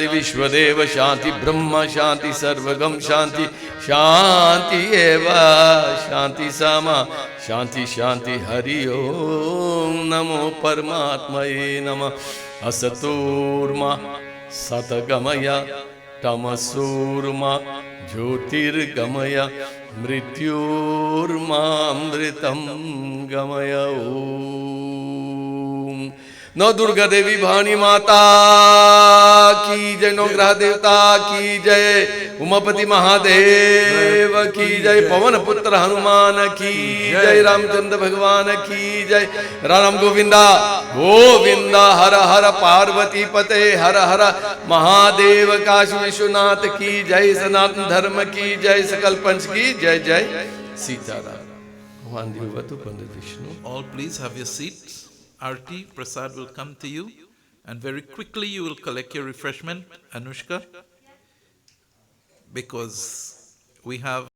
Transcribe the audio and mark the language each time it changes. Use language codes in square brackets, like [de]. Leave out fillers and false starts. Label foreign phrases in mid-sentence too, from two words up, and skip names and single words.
[sa] विश्वदेव शांति ब्रह्म शांति सर्वगम शांति शांति एव शांति सामा शांति शांति हरि ओम नमो परमात्मये नमः असतोर्मा सतगमय तमसोर्मा ज्योतिर्गमय मृत्योर्मामृतं गमय ओम। [hi] नौ दुर्गा देवी भवानी माता की जय, नौ ग्रह देवता की जय, उमापति महादेव की जय, पवन पुत्र हनुमान की जय, रामचंद्र भगवान की जय, राम गोविंदा गोविंदा, हर हर पार्वती पते, हर हर महादेव काशी विश्वनाथ की जय, सनातन धर्म की जय, सकल पंच की जय जय सीताराम। भगवान देवतु पंडित विष्णु। [en] All please have your seats. Arti, Prasad will come to you, and very quickly you will collect your refreshment, Anushka, because we have